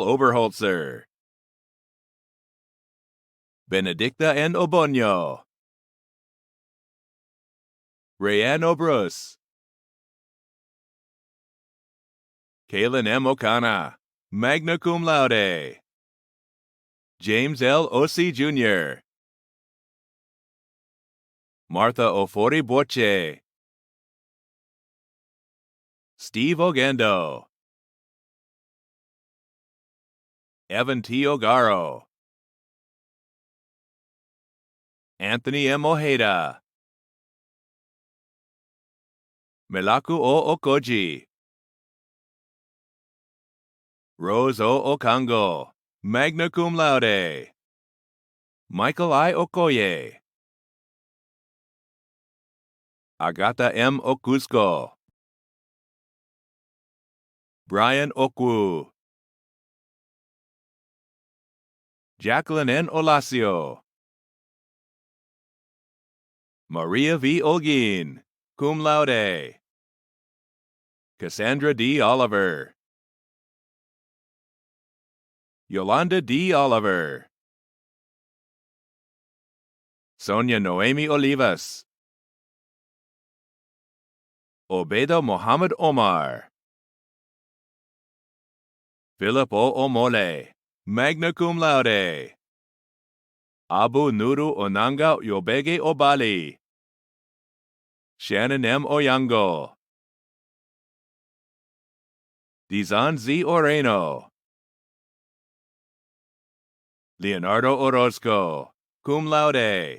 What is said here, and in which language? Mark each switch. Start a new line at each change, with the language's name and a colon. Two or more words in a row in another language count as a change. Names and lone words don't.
English: Oberholzer. Benedicta N. Obonyo. Rayanne Obrus. Kaylin M. Okana, magna cum laude. James L. Ossie Jr. Martha Ofori Boche. Steve Ogando. Evan T. Ogaro. Anthony M. Ojeda. Melaku O. Okoji. Rose O. Okango, magna cum laude. Michael I. Okoye. Agata M. Okusko. Brian Okwu. Jacqueline N. Olasio. Maria V. Olguin, cum laude. Cassandra D. Oliver. Yolanda D. Oliver. Sonia Noemi Olivas. Obeda Mohammed Omar. Philip O. Omole, magna cum laude. Abu Nuru Onanga Yobege Obali. Shannon M. Oyango. Dizan Z. Oreno. Leonardo Orozco, cum laude.